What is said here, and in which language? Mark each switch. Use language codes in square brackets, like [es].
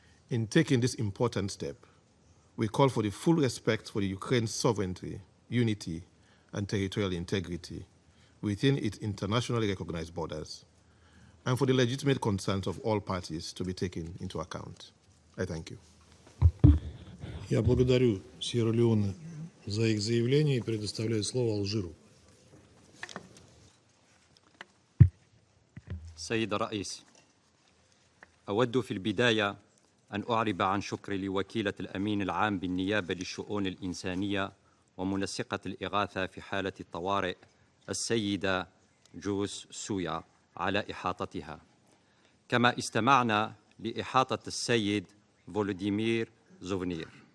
[en] In taking this important step, we call for the full respect for the Ukraine's sovereignty, unity, and territorial integrity within its internationally recognized borders, and for the legitimate concerns of all parties to be taken into account. I thank you. [ru] Я благодарю Сьерра-Леоне за их заявление и предоставляю слово Алжиру. [ar] سيد الرئيس، أود في البداية أن أعرب عن شكري لوكيلة الأمين العام بالنيابة للشؤون الإنسانية ومنسقة الإغاثة في حالة الطوارئ السيدة جويس سويا على إحاطتها، كما استمعنا لإحاطة السيد فولوديمير زوفنير.